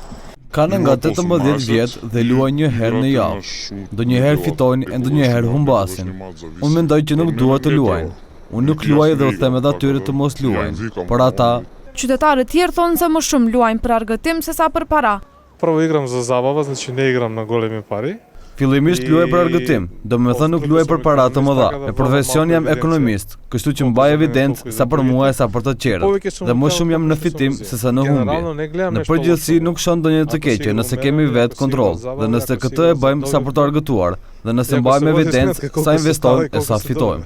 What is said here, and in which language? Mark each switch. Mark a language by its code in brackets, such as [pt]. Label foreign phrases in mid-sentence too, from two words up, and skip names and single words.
[sq] Kanë nga 18 vjet dhe luajnë një herë në javë. Ndonjëherë fitojnë e ndonjëherë humbasin. Unë mendoj që nuk duhet të luajnë. Unë nuk luaj dhe u them edhe atyre të mos luajnë. Por ata Qytetarët tjerë thonë se më shumë luajnë për argëtim sesa për para. [mk] Прво играм за забава, значи не играм на големи пари. [sq] Fillimisht luaj për argëtim, domethënë nuk luaj për para të mëdha. Në profesion jam ekonomist, kështu që mbaj evidencë sa për mua e sa për të tjerët. Dhe më shumë jam në fitim sesa në humbje. Në përgjithësi nuk shoh ndonjë të keqe nëse kemi vetë kontroll, dhe nëse këtë e bëjmë sa për të argëtuar, dhe nëse mbajmë evidencë sa investojmë e sa fitojmë.